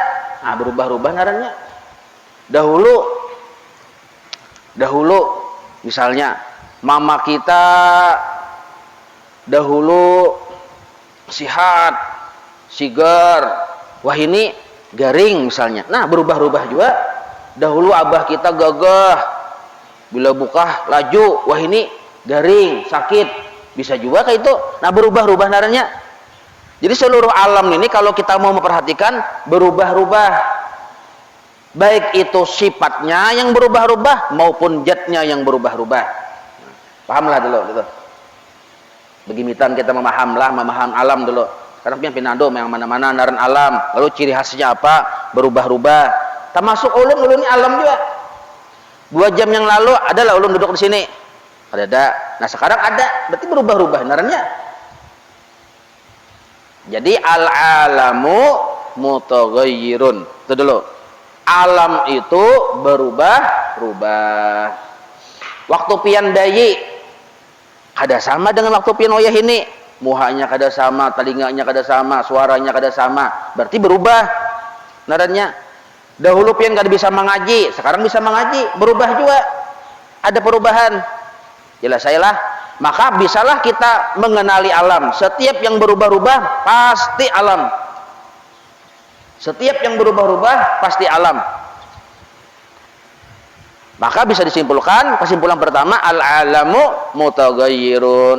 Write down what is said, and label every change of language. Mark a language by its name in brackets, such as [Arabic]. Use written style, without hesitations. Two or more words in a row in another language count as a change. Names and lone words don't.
[Banjar] Nah, berubah-ubah narannya. Dahulu misalnya mama kita dahulu sihat, sigar, wah ini garing misalnya. Nah, berubah-ubah juga. Dahulu abah kita gagah, bila buka laju, wah ini garing, sakit, [Indonesian] bisa juga kayak itu. Nah, berubah-ubah naranya. Jadi seluruh alam ini kalau kita mau memperhatikan berubah-ubah, baik itu sifatnya yang berubah-ubah maupun zatnya yang berubah-ubah. Pahamlah dulu gitu. Begimitan kita memaham alam dulu. Sekarang pinado yang mana-mana naran alam, lalu ciri khasnya apa? Berubah-ubah. Termasuk ulun ini alam juga. 2 jam yang lalu adalah ulun duduk di sini. Ada. Nah, sekarang ada, berarti berubah-ubah narannya. Jadi [Arabic] العالم متغير. [Indonesian] Itu dulu. Alam itu berubah-ubah. [Banjar] Waktu pian dayi kada sama dengan waktu pian wayah ini. Muhanya kada sama, telinganya kada sama, suaranya kada sama. [Indonesian] Berarti berubah narannya. Dahulu pian kada bisa mengaji, sekarang bisa mengaji, berubah juga. Ada perubahan. Jelas saya lah, maka bisalah kita mengenali alam. Setiap yang berubah-ubah pasti alam. Setiap yang berubah-ubah pasti alam. Maka bisa disimpulkan, kesimpulan pertama, [Arabic] العالم متغير.